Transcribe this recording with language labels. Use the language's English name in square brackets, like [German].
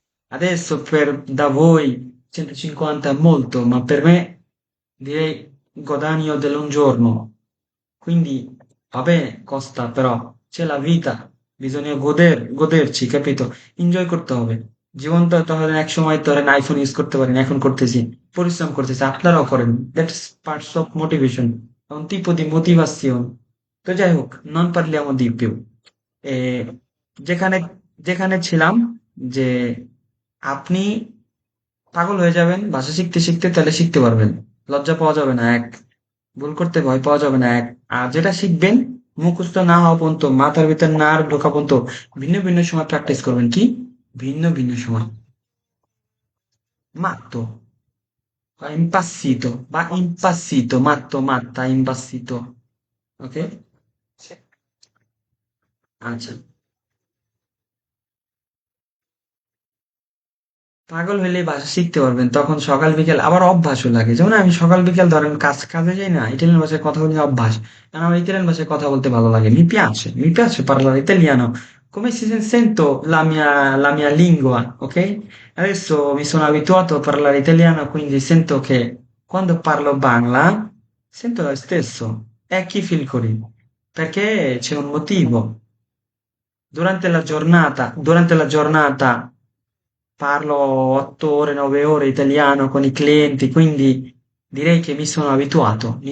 [Italian] Adesso da voi 150 è molto, ma per me direi guadagno dell'un giorno. Quindi va bene, costa, però c'è la vita, bisogna goderci, capito? [Bangla] Enjoy করতে হবে। জীবনটা ধরেন এক সময় ধরেন iPhone use করতে পারেন, এখন করতেছি, পরিশ্রম করতেছি, আপনারাও করেন, [English] that's parts of motivation, [Italian] è un tipo di motivazione। [Bangla] তো যাই হোক, [Italian] non parliamo di più। [Bangla] এ, যেখানে যেখানে ছিলাম, যে আপনি পাগল হয়ে যাবেন ভাষা শিখতে শিখতে, তাহলে শিখতে পারবেন, লজ্জা পাওয়া যাবে না এক, ভুল করতে ভয় পাওয়া যাবে না এক, আর যেটা শিখবেন মুখস্থ না হওয়া পর্যন্ত, মাথার ভিতর না আর ঢোকা পর্যন্ত ভিন্ন ভিন্ন সময় প্র্যাকটিস করবেন। কি ভিন্ন ভিন্ন সময়? matto বা impazzito, [Italian] matto, matta, impazzito, [Bangla] ok? [Italian] Sì. [Bangla] আচ্ছা, পাগল হইলে ভাষা শিখতে পারবেন, তখন সকাল বিকেল আবার অভ্যাসও লাগে, যেমন আমি সকাল বিকেল ধরেন কাজে যাই না, ইটালিয়ান ভাষায় কথা বলি, অভ্যাস, কারণ আমার ইতালিয়ান ভাষায় কথা বলতে ভালো লাগে, [Italian] mi piace parlare italiano, come si sento la mia lingua, [Bangla] ok? [Italian] Adesso mi sono abituato a parlare italiano, quindi sento che quando parlo Bangla sento lo stesso, e chi feel করি, perché c'è un motivo. Durante la giornata parlo 8 ore, 9 ore italiano con i clienti, quindi direi che mi sono abituato।